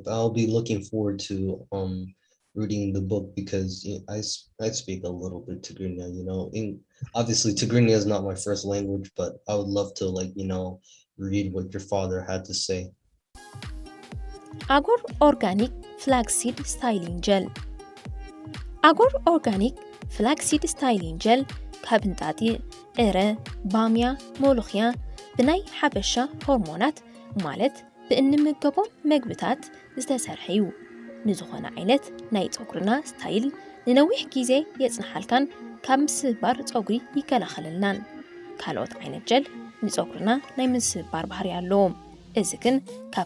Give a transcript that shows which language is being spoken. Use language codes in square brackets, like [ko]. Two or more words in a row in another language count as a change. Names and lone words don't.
[en] I'll be looking forward to reading the book, because I speak a little bit Tigrinya, you know. Obviously Tigrinya is not my first language, but I would love to, like, you know, read what your father had to say. Agor organic flaxseed styling gel. [ti] Agor organic flaxseed styling gel ካብንጣጢ ዕረ ባምያ ሞሎኽያ ብናይ ሓበሻ ሆርሞናት ማለት ብእንምገቦም መግብታት ዝተሰርሐ እዩ። ንዝኾነ ዓይነት ናይ ፀጉርና ስታይል ንነዊሕ ግዜ የጽንሓልካን ካብ ምስባር ፀጉሪ ይከላኸለልናን። ካልኦት ዓይነት ጀል ንፀጉርና ናይ ምስባር ባህሪ ኣለዎም። እዚ ግን ካብ